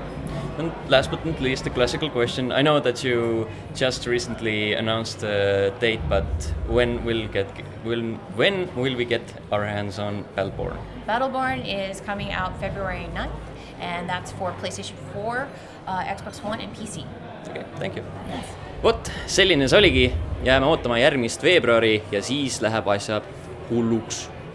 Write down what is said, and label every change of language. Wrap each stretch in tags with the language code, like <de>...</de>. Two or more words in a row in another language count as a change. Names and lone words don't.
<en>And last but not least, the classical question. I know that you just recently announced the date, but when will we get our hands on Battleborn? Battleborn is coming out February 9th, and that's for PlayStation 4, Xbox One, and PC. Okay, thank you. Yes.</en> <et>Vot, selline see oligi. Jääme ootama järgmist veebruari ja siis läheb asjad hulluks.</et>